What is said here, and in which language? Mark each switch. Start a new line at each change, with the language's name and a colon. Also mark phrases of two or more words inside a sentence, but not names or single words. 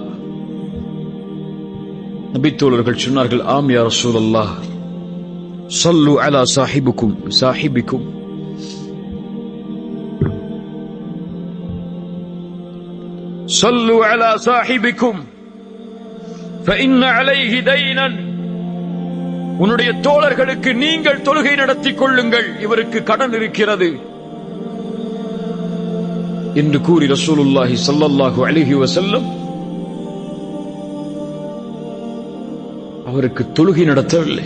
Tamil: நபித்தோழர்கள் சொன்னார்கள், ஆம்
Arabic: يا رسول الله، صلوا على صاحبكم صلوا على صاحبكم فإن عليه دينا.
Tamil: உன்னுடைய தோழர்களுக்கு நீங்கள் தொழுகை நடத்திக் கொள்ளுங்கள், இவருக்கு கடன் இருக்கிறது என்று கூறி
Arabic: رسول الله صلى الله عليه وسلم
Tamil: அவருக்கு தொழுகை நடத்தவில்லை.